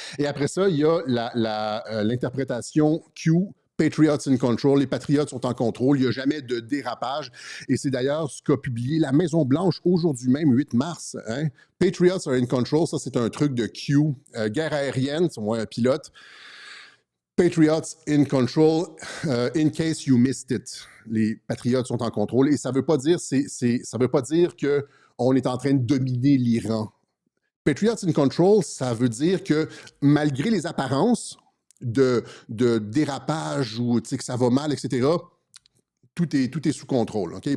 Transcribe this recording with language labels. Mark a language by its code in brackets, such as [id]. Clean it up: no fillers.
[fr] Et après ça, il y a l'interprétation Q, [en] Patriots in control. [fr] Les patriotes sont en contrôle, il n'y a jamais de dérapage. Et c'est d'ailleurs ce qu'a publié la Maison-Blanche aujourd'hui même, 8 mars. Hein? [en] Patriots are in control, [fr] ça c'est un truc de Q. Guerre aérienne, c'est moi un pilote. [en] Patriots in control, in case you missed it. [fr] Les patriotes sont en contrôle. Et ça veut pas dire, ça veut pas dire qu'on est en train de dominer l'Iran. [en] Patriots in control, [fr] ça veut dire que malgré les apparences de dérapage ou que ça va mal, etc., tout est sous contrôle. Okay?